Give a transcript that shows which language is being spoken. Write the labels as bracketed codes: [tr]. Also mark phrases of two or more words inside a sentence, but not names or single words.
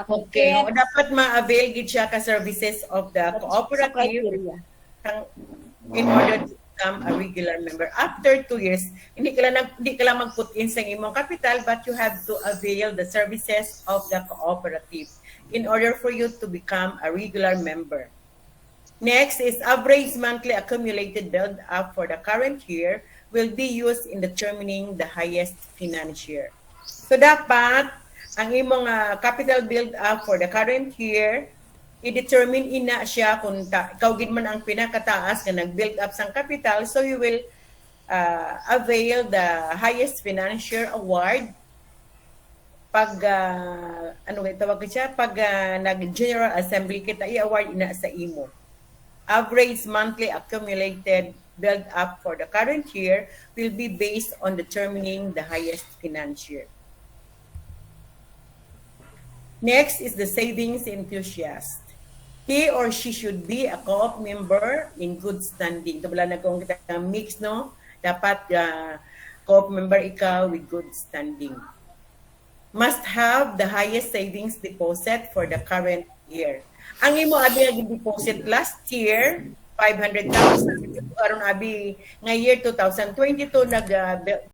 [en] Okay, katiket. no? [hil] Dapat ma-avail gid siya ka [en] services of the cooperative in order to become a regular member. After 2 years, [hil] hindi ka lang mag-put in sa imong capital, [en] but you have to avail the services of the cooperative in order for you to become a regular member. Next is average monthly accumulated build up for the current year will be used in determining the highest financier. [hil] So dapat ang imong [en] capital build up for the current year [hil] i-determine ina siya kung ikaw gid man ang pinakataas nga nag-build up sang capital, [en] so you will avail the highest financier award [hil] pag nag-general assembly kita i-award ina sa imo. [en] Average monthly accumulated build up for the current year will be based on determining the highest financier. Next is the savings enthusiast. He or she should be a co-op member in good standing. [hil] Ito bala na kung kita mix, no? [en] Dapat co-op member ikaw with good standing. Must have the highest savings deposit for the current year. [hil] Ang imo abi nag-deposit [en] last year, [hil] 500,000. Karon abi nga year 2022 nag